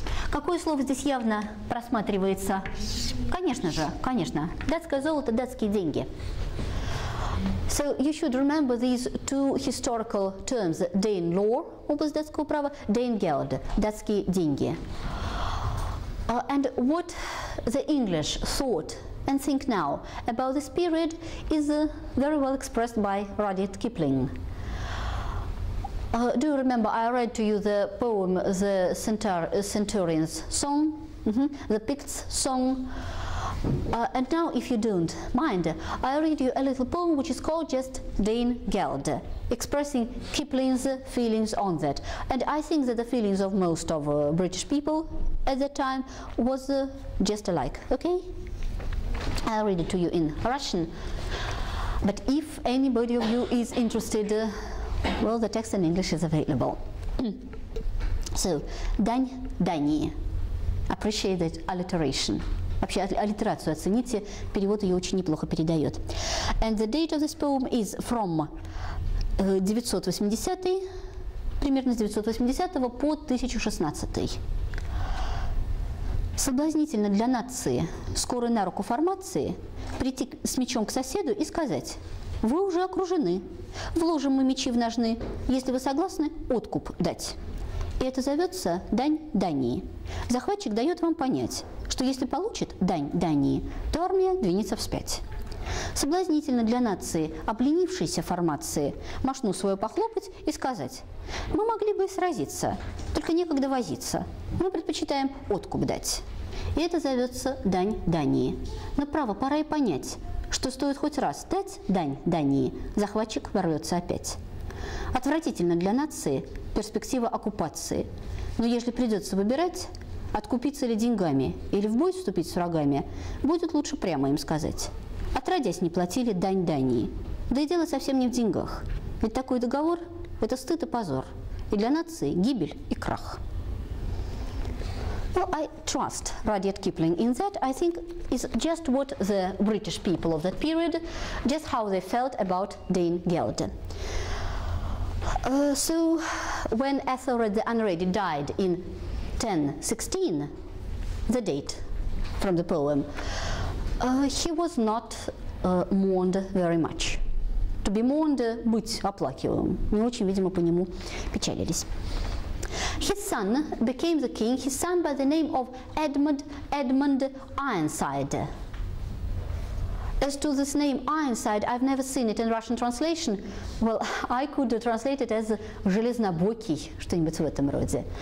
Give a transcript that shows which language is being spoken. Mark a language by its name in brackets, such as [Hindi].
[Russian] Какое слово здесь явно просматривается? Конечно же, конечно. Датское золото, датские деньги. [English] So you should remember these two historical terms: Danelaw, [Russian] область датского права, [English] Danegeld, [Russian] датские деньги. [English] And what the English thought and think now about this period is very well expressed by Rudyard Kipling. Do you remember I read to you the poem The Centurion's Song, the Pict's Song? And now, if you don't mind, I'll read you a little poem which is called just Danegeld, expressing Kipling's feelings on that. And I think that the feelings of most of British people at that time was just alike. Okay? I'll read it to you in Russian. But if anybody of you is interested, well, the text in English is available. [Russian] So, Дань Дании. [English] Appreciate that alliteration. [Russian] Вообще аллитерацию оцените, перевод ее очень неплохо передает. [English] And the date of this poem is from 980, [Russian] примерно с 980 по 1016. Соблазнительно для нации скорой на руку формации прийти с мечом к соседу и сказать: вы уже окружены, вложим мы мечи в ножны, если вы согласны, откуп дать. И это зовется дань Дании. Захватчик дает вам понять, что если получит дань Дании, то армия двинется вспять. Соблазнительно для нации, обленившейся формации, мошну свою похлопать и сказать: мы могли бы и сразиться, только некогда возиться, мы предпочитаем откуп дать. И это зовется дань Дании. Но право, пора и понять, что стоит хоть раз дать дань Дании, захватчик ворвется опять. Отвратительно для нации перспектива оккупации. Но если придется выбирать, откупиться ли деньгами или в бой вступить с врагами, будет лучше прямо им сказать. Отродясь не платили дань Дании. Да и дело совсем не в деньгах. Ведь такой договор – это стыд и позор. И для нации гибель и крах. [English] Well, I trust Rudyard Kipling in that. I think it's just what the British people of that period, just how they felt about Danegeld. So, when Ethelred the Unready died in 1016, the date from the poem, he was not mourned very much. To be mourned, [Russian] быть оплакиваемым. Не очень, видимо, по нему печалились. [English] His son became the king, his son by the name of Edmund Ironside. As to this name Ironside, I've never seen it in Russian translation. Well, I could translate it as [Russian] железнобокий, что-нибудь в этом роде.